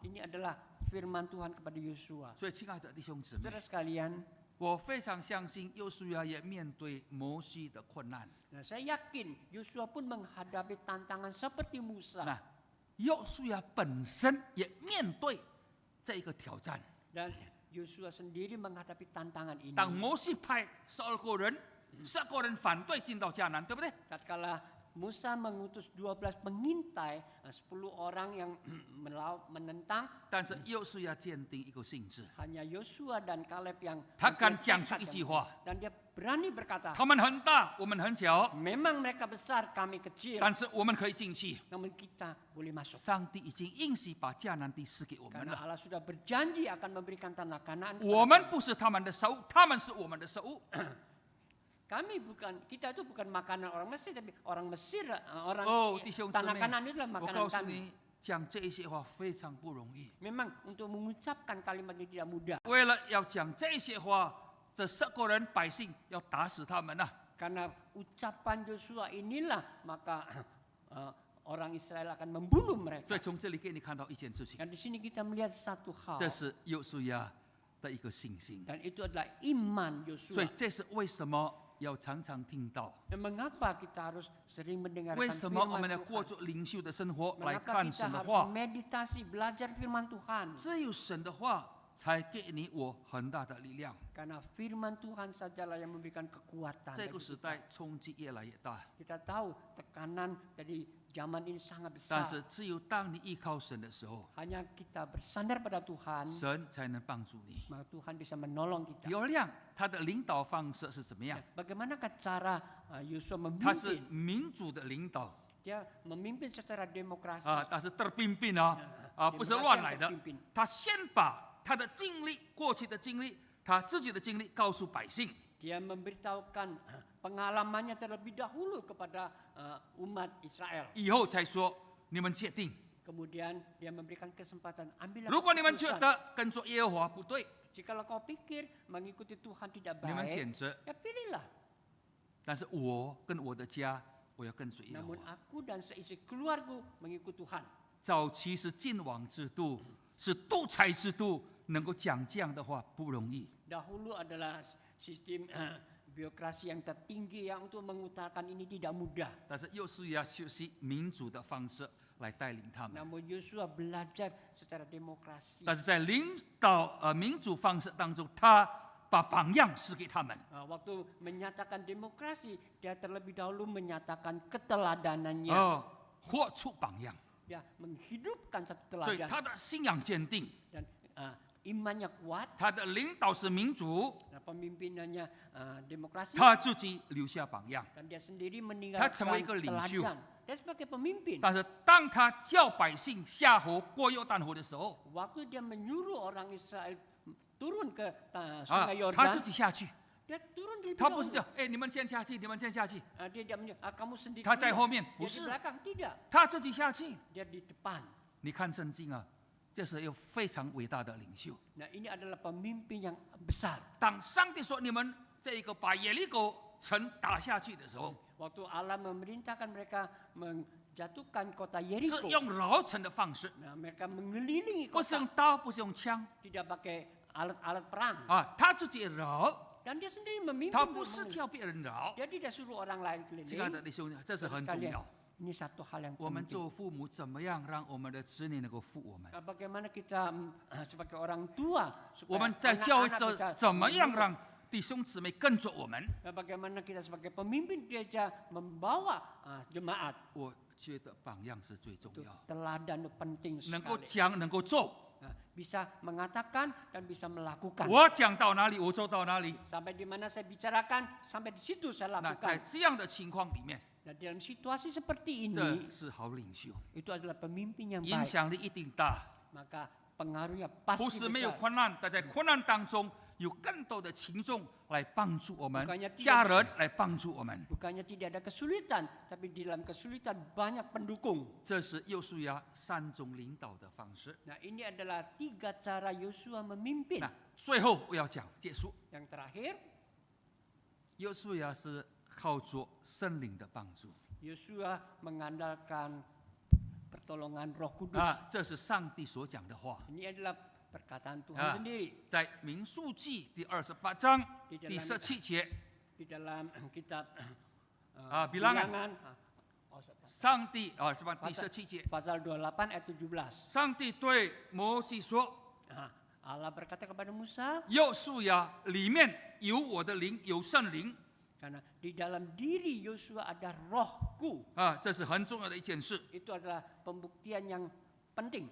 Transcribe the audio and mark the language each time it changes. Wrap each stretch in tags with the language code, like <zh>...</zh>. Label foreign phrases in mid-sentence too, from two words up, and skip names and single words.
<id>Ini adalah firman Tuhan kepada Yosua.</id> <zh>所以，亲爱的弟兄姊妹，</zh> <id>Saudara sekalian,</id> <zh>我非常相信约书亚也面对摩西的困难。</zh> <id>saya yakin Yosua pun menghadapi tantangan seperti Musa.</id> <zh>那约书亚本身也面对这个挑战。</zh> <id>Dan Yosua sendiri menghadapi tantangan ini.</id> <zh>当摩西派12个人，12个人反对进到迦南，对不对？</zh> <id>Tatkala Musa mengutus 12 pengintai, 10 orang yang menentang,</id> <zh>但是约书亚坚定一个性质，</zh> <id>hanya Yosua dan Kaleb yang</id> <zh>他敢讲出一句话，</zh> <id>dan dia berani berkata,</id> <zh>他们很大，我们很小，</zh> <id>memang mereka besar, kami kecil,</id> <zh>但是我们可以进去。</zh> <id>namun kita boleh masuk.</id> <zh>上帝已经应许把迦南地赐给我们</zh> <id>Karena</id> <zh>了。</zh> <id>Allah sudah berjanji akan memberikan tanah Kanaan</id> <zh>我</zh> <id>kepada</id> <zh>们</zh> <id>kami.</id> <zh>不是他们的食物，他们是我们的食物。</zh> <id>Kita itu bukan makanan orang Mesir, tapi orang Mesir, orang</id> <zh>哦，弟兄姊</zh> <id>tanah</id> <zh>妹，</zh> <id>Kanaan itulah</id> <zh>我</zh> <id>makanan</id> <zh>告诉</zh> <id>kami.</id> <zh>你，讲这一些话非常不容易。</zh> <id>Memang untuk mengucapkan kalimat ini tidak mudah.</id> <zh>为了要讲这些话，这10个人百姓要打死他们啊！</zh> <id>Karena ucapan Yosua inilah maka orang Israel akan membunuh</id> <zh>所</zh> <id>mereka.</id> <zh>以从这里给你看到一件事情，</zh> <id>Dan di sini kita melihat satu hal.</id> <zh>这是约书亚的一个信心。</zh> <id>Dan itu adalah iman</id> <zh>所以</zh> <id>Yosua.</id> <zh>这是为什么要常常听到，</zh> <id>Dan mengapa kita harus sering mendengarkan</id> <zh>为什么我们</zh> <id>firman</id> <zh>要过</zh> <id>Tuhan?</id> <zh>着灵修的生活来</zh> <id>Mengapa</id> <zh>看</zh> <id>kita</id> <zh>神的</zh> <id>harus</id> <zh>话？</zh> <id>meditasi, belajar firman Tuhan?</id> <zh>只有神的话才给你我很大的力量。</zh> <id>Karena firman Tuhan sajalah yang memberikan kekuatan.</id> <zh>这</zh> <id>bagi</id> <zh>个时</zh> <id>kita.</id> <zh>代冲击越来越大，</zh> <id>Kita tahu tekanan dari zaman ini sangat</id> <zh>但</zh> <id>besar.</id> <zh>是只有当你依靠神的时候，</zh> <id>Hanya kita bersandar pada Tuhan,</id> <zh>神才能帮助你。</zh> <id>maka Tuhan bisa menolong</id> <zh>第</zh> <id>kita.</id> <zh>二样，他的领导方式是怎么样？</zh> <id>Bagaimanakah cara Yosua</id> <zh>他是</zh> <id>memimpin?</id> <zh>民主的领导</zh> <id>Dia memimpin secara demokrasi.</id> <zh>啊，但是terpimpin 啊，不是</zh> <id>Demokrasi</id> <zh>乱</zh> <id>yang</id> <zh>来的。</zh> <id>terpimpin.</id> <zh>他先把他的经历、过去的经历、他自己的经历告诉百姓，</zh> <id>Dia memberitahukan pengalamannya terlebih dahulu kepada umat Israel.</id> <zh>以后才说你们决定。</zh> <id>Kemudian dia memberikan kesempatan, ambillah</id> <zh>如果你们觉</zh> <id>keputusan.</id> <zh>得跟着耶和华不对，</zh> <id>Jikalau kau pikir mengikuti Tuhan tidak</id> <zh>你们</zh> <id>baik,</id> <zh>选择。</zh> <id>ya pilihlah.</id> <zh>但是我跟我的家，我要跟随耶和</zh> <id>Namun</id> <zh>华。</zh> <id>aku dan seisi keluarga mengikut Tuhan.</id> <zh>早期是晋王制度，是独裁制度，能够讲这样的话不容易。</zh> <id>Dahulu adalah sistem birokrasi yang tertinggi yang untuk mengutarakan ini tidak mudah.</id> <zh>但是又是要学习民主的方式来带领他们。</zh> <id>Namun Yosua belajar secara demokrasi.</id> <zh>但是在领导民主方式当中，他把榜样赐给他们。</zh> <id>Waktu menyatakan demokrasi, dia terlebih dahulu menyatakan keteladanannya.</id> <zh>活出榜样，</zh> <id>Dia menghidupkan satu</id> <zh>所以</zh> <id>teladan</id> <zh>他的信仰坚定，</zh> <id>dan imannya kuat.</id> <zh>他的领导是民主，</zh> <id>Pemimpinannya demokrasi.</id> <zh>他自己留下榜样。</zh> <id>Dan dia sendiri</id> <zh>他</zh> <id>meninggalkan</id> <zh>成为一个领袖。</zh> <id>teladan. Dia sebagai pemimpin.</id> <zh>但是当他叫百姓下河过约旦河的时候，</zh> <id>Waktu dia menyuruh orang Israel turun ke 啊 sungai，</id> <zh>他自</zh> <id>Yordan,</id> <zh>己下去，</zh> <id>dia turun di</id> <zh>他不是讲，哎，你们先下去，你们先下去，</zh> <id>Dia tidak menyuruh, kamu sendiri.</id> <zh>他在</zh> <id>dulu."</id> <zh>后面，</zh> <id>Dia</id> <zh>不</zh> <id>di</id> <zh>是，</zh> <id>belakang, tidak.</id> <zh>他自己下去。</zh> <id>Dia di depan.</id> <zh>你看圣经啊，这是有非常伟大的领袖。</zh> <id>Nah, ini adalah pemimpin yang besar.</id> <zh>当上帝说你们这个把耶利哥城打下去的时候，</zh> <id>Waktu Allah memerintahkan mereka menjatuhkan kota</id> <zh>是</zh> <id>Yeriko.</id> <zh>用绕城的方式，</zh> <id>Nah, mereka mengelilingi</id> <zh>不是</zh> <id>kota,</id> <zh>用刀，不是用枪</zh> <id>tidak pakai alat-alat perang.</id> <zh>啊，他自己绕，</zh> <id>Dan dia sendiri memimpin.</id> <zh>他</zh> <id>untuk</id> <zh>不是</zh> <id>mengelilingi.</id> <zh>叫别人绕。</zh> <id>Dia tidak suruh orang lain</id> <zh>亲爱</zh> <id>keliling.</id> <zh>的弟兄，这是很重</zh> <id>Sekalian,</id> <zh>要。</zh> <id>ini satu hal yang</id> <zh>我们</zh> <id>penting.</id> <zh>做父母怎么样让我们的子女能够服我们？</zh> <id>Bagaimana kita sebagai orang tua</id> <zh>我</zh> <id>supaya</id> <zh>们在教会</zh> <id>anak-anak</id> <zh>中</zh> <id>bisa</id> <zh>怎么样</zh> <id>menurut.</id> <zh>让弟兄姊妹跟着我们？</zh> <id>Bagaimana kita sebagai pemimpin gereja membawa jemaat.</id> <zh>我觉得榜样是最重</zh> <id>Itu</id> <zh>要，</zh> <id>teladan itu penting</id> <zh>能够</zh> <id>sekali.</id> <zh>讲，能够做。</zh> <id>Bisa mengatakan dan bisa melakukan.</id> <zh>我讲到哪里，我做到哪里。</zh> <id>Sampai di mana saya bicarakan, sampai di situ saya</id> <zh>那在</zh> <id>lakukan.</id> <zh>这样的情况里面，</zh> <id>Dan dalam situasi seperti</id> <zh>这</zh> <id>ini,</id> <zh>是好领袖，</zh> <id>itu adalah pemimpin yang</id> <zh>影</zh> <id>baik.</id> <zh>响力一定大。</zh> <id>Maka pengaruhnya</id> <zh>不</zh> <id>pasti</id> <zh>是没有</zh> <id>besar.</id> <zh>困难，但在困难当中有更多的群众来帮助我们</zh> <id>Bukannya，tidak</id> <zh>家人来帮助我们。</zh> <id>Bukannya tidak ada kesulitan, tapi di dalam kesulitan banyak pendukung.</id> <zh>这是约书亚3种领导的方式。</zh> <id>Nah, ini adalah 3 cara Yosua memimpin.</id> <zh>那最后我要讲结束，</zh> <id>Yang terakhir,</id> <zh>约书亚是靠着圣灵的帮助</zh> <id>Yosua mengandalkan pertolongan Roh Kudus.</id> <zh>啊，这是上帝所讲的话。</zh> <id>Ini adalah perkataan Tuhan Ah. sendiri</id> <zh>在民数记第28章</zh> <id>di</id> <zh>第</zh> <id>dalam</id> <zh>17节，</zh> <id>di dalam kitab Bilangan.</id> <zh>上帝啊，什么？第17节，</zh> <id>pasal 28 ayat 17.</id> <zh>上帝对摩西说</zh> <id>Allah berkata kepada Musa,：“</id> <zh>约书亚里面有我的灵，有圣灵</zh> <id>karena di dalam diri Yosua ada rohku.</id> <zh>啊，这是很重要的一件事。</zh> <id>Itu adalah pembuktian yang penting.</id>